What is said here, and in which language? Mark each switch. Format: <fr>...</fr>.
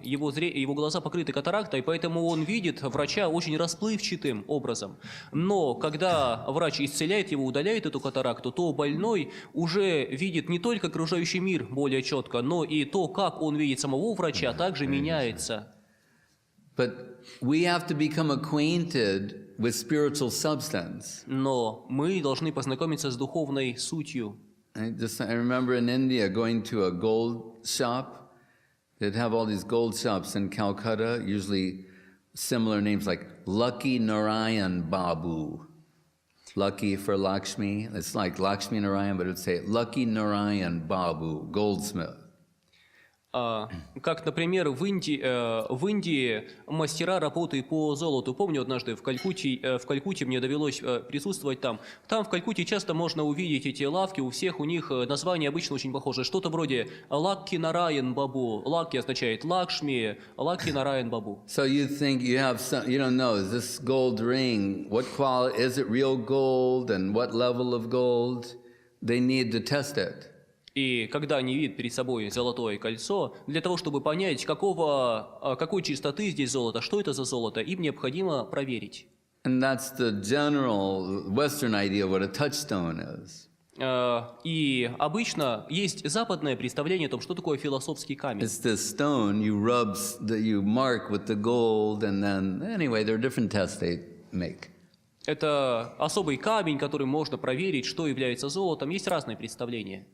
<ru>Его глаза покрыты катарактой, поэтому он видит врача очень расплывчатым образом. Но когда врач исцеляет его, удаляет эту катаракту, то больной уже видит не только окружающий мир более четко, но и то, как он видит самого врача, также меняется.</ru> <en>But we have to become acquainted with spiritual substance.</en> <ru>Но мы должны познакомиться с духовной сутью.</ru> <en>I remember in India going to a gold shop. They'd have all these gold shops in Calcutta, usually similar names like Lucky Narayan Babu. Lucky for Lakshmi. It's like Lakshmi Narayan, but it would say Lucky Narayan Babu, goldsmith.</en> <ru>Как, например, в Индии мастера работы по золоту. Помню, однажды в Калькутте мне довелось присутствовать там. Там в Калькутте часто можно увидеть эти лавки, у всех у них названия обычно очень похожи. Что-то вроде Лакки Нараян Бабу. Лакки означает Лакшми, Лакки Нараян Бабу.</ru> <en>So you think you don't know, is this gold ring, what quality, is it real gold and what level of gold? They need to test it.</en> <ru>И когда они видят перед собой золотое кольцо, для того, чтобы понять, какой чистоты здесь золото, что это за золото, им необходимо проверить.</ru> <en>And that's the general Western idea of what a touchstone is.</en> <ru>И обычно есть западное представление о том, что такое философский камень.</ru> <en>It's this stone you mark with the gold, and then anyway, there are different tests they make.</en> <ru>Это особый камень, который можно проверить, что является золотом. Есть разные представления.</ru>